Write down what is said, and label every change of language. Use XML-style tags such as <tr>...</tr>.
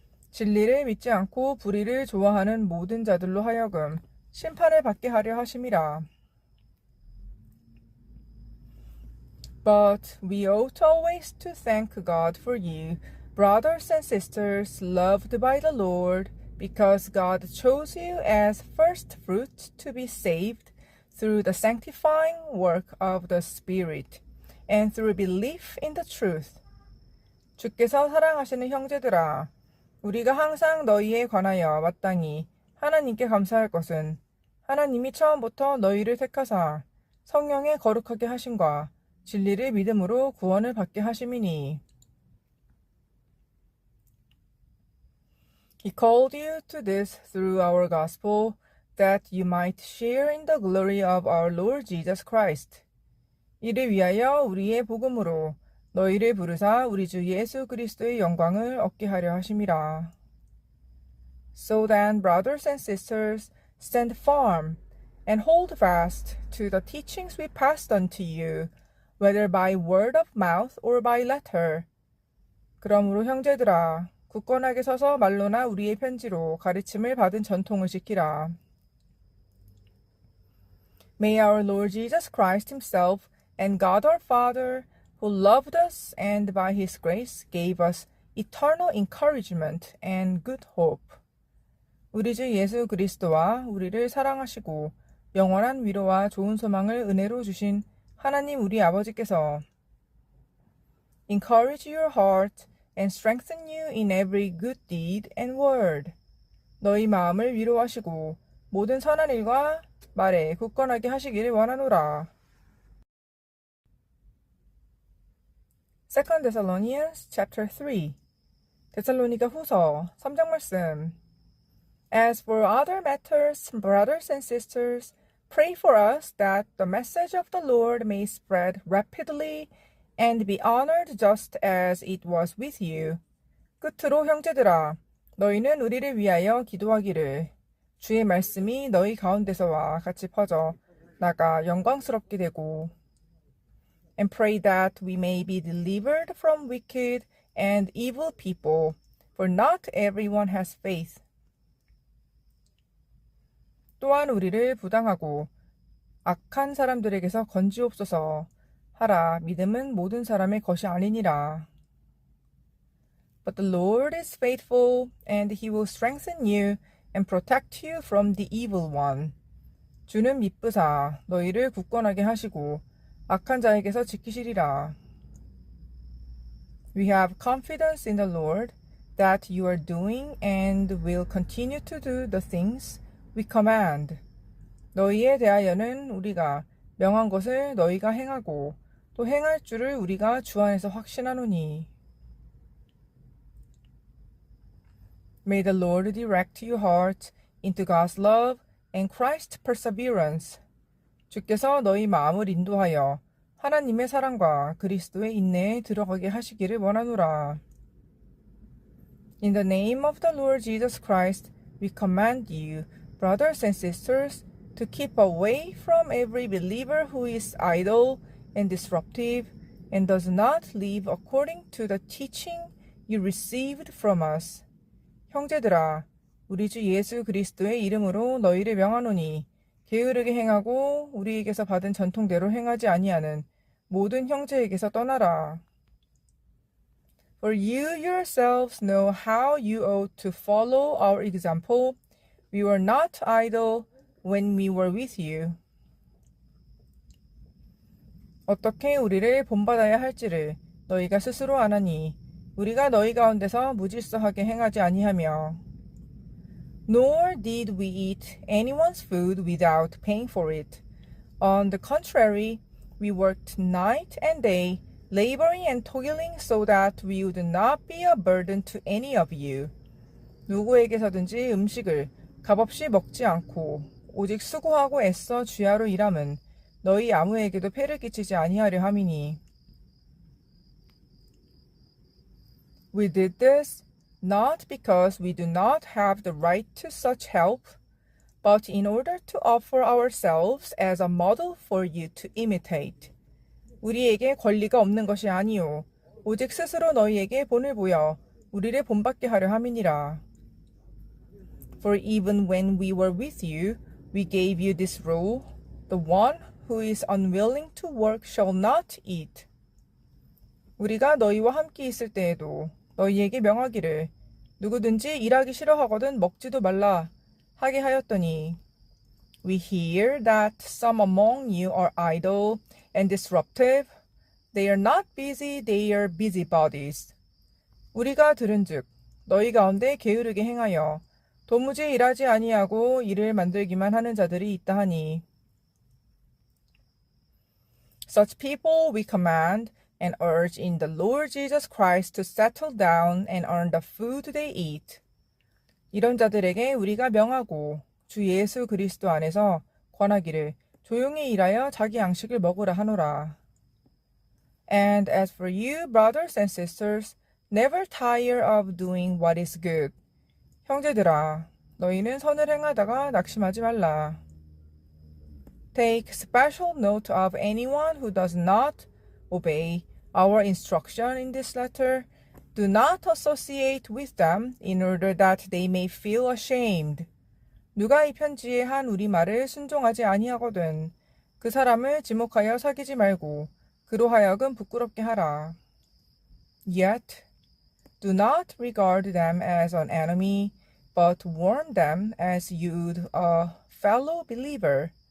<ko>진리를 믿지 않고 불의를 좋아하는 모든 자들로 하여금 심판을 받게 하려 하심이라.</ko> <en>But we ought always to thank God for you, brothers and sisters, loved by the Lord, because God chose you as first fruit to be saved through the sanctifying work of the Spirit, and through belief in the truth.</en> <ko>주께서 사랑하시는 형제들아, 우리가 항상 너희에 관하여 마땅히 하나님께 감사할 것은 하나님이 처음부터 너희를 택하사 성령에 거룩하게 하심과 진리를 믿음으로 구원을 받게 하심이니.</ko> <en>He called you to this through our gospel, that you might share in the glory of our Lord Jesus Christ.</en> <ko>이를 위하여 우리의 복음으로 너희를 부르사 우리 주 예수 그리스도의 영광을 얻게 하려 하심이라.</ko> <en>So then, brothers and sisters, stand firm and hold fast to the teachings we passed on to you, whether by word of mouth or by letter.</en> <ko>그러므로 형제들아, 굳건하게 서서 말로나 우리의 편지로 가르침을 받은 전통을 지키라.</ko> <en>May our Lord Jesus Christ himself and God our Father, who loved us and by his grace gave us eternal encouragement and good hope.</en> <ko>우리 주 예수 그리스도와 우리를 사랑하시고 영원한 위로와 좋은 소망을 은혜로 주신 하나님 우리 아버지께서</ko> <en>encourage your heart and strengthen you in every good deed and word.</en> <ko>너희 마음을 위로하시고 모든 선한 일과 말에 굳건하게 하시기를 원하노라.</ko> <en>2 Thessalonians chapter 3.</en> <ko>데살로니가 후서 3장 말씀.</ko> <en>As for other matters, brothers and sisters, pray for us that the message of the Lord may spread rapidly and be honored just as it was with you.</en> <ko>끝으로 형제들아, 너희는 우리를 위하여 기도하기를 주의 말씀이 너희 가운데서와 같이 퍼져 나가 영광스럽게 되고</ko> <en>and pray that we may be delivered from wicked and evil people, for not everyone has faith.</en> <ko>또한 우리를 부당하고 악한 사람들에게서 건지옵소서 하라. 믿음은 모든 사람의 것이 아니니라.</ko> <en>But the Lord is faithful, and he will strengthen you and protect you from the evil one.</en> <ko>주는 미쁘사 너희를 굳건하게 하시고 악한 자에게서 지키시리라.</ko> <en>We have confidence in the Lord that you are doing and will continue to do the things we command.</en> <ko>너희에 대하여는 우리가 명한 것을 너희가 행하고 또 행할 줄을 우리가 주 안에서 확신하노니.</ko> <en>May the Lord direct your heart into God's love and Christ's perseverance.</en> <ko>주께서 너희 마음을 인도하여 하나님의 사랑과 그리스도의 인내에 들어가게 하시기를 원하노라.</ko> <en>In the name of the Lord Jesus Christ, we command you, brothers and sisters, to keep away from every believer who is idle and disruptive and does not live according to the teaching you received from us.</en> <ko>형제들아, 우리 주 예수 그리스도의 이름으로 너희를 명하노니 게으르게 행하고 우리에게서 받은 전통대로 행하지 아니하는 모든 형제에게서 떠나라.</ko> <en>For you yourselves know how you ought to follow our example. We were not idle when we were with you.</en> <ko>어떻게 우리를 본받아야 할지를 너희가 스스로 아나니 우리가 너희 가운데서 무질서하게 행하지 아니하며</ko> <en>Nor did we eat anyone's food without paying for it. On the contrary, we worked night and day, laboring and toiling so that we would not be a burden to any of you.</en> <ko>누구에게서든지 음식을 값없이 먹지 않고 오직 수고하고 애써 주야로 일함은 너희 아무에게도 폐를 끼치지 아니하려 함이니.</ko> <en>We did this not because we do not have the right to such help, but in order to offer ourselves as a model for you to imitate.</en> <ko>우리에게 권리가 없는 것이 아니요 오직 스스로 너희에게 본을 보여 우리를 본받게 하려 함이니라.</ko> <en>For even when we were with you, We gave you this rule. The one who is unwilling to work shall not eat.</en> <ko>우리가 너희와 함께 있을 때에도 너희에게 명하기를 누구든지 일하기 싫어하거든 먹지도 말라 하게 하였더니</ko> <en>We hear that some among you are idle and disruptive. They are not busy, they are busybodies.</en> <ko>우리가 들은즉 너희 가운데 게으르게 행하여 도무지 일하지 아니하고 일을 만들기만 하는 자들이 있다 하니</ko> <en>Such people we command and urge in the Lord Jesus Christ to settle down and earn the food they eat.</en> <ko>이런 자들에게 우리가 명하고 주 예수 그리스도 안에서 권하기를 조용히 일하여 자기 양식을 먹으라 하노라.</ko> <en>And as for you, brothers and sisters, never tire of doing what is good.</en> <ko>형제들아, 너희는 선을 행하다가 낙심하지 말라.</ko> <en>Take special note of anyone who does not obey our instruction in this letter. Do not associate with them in order that they may feel ashamed.</en> <ko>누가 이 편지에 한 우리 말을 순종하지 아니하거든 그 사람을 지목하여 사귀지 말고 그로 하여금 부끄럽게 하라.</ko> <en>Yet do not regard them as an enemy, but warn them as you'd a fellow believer.</en>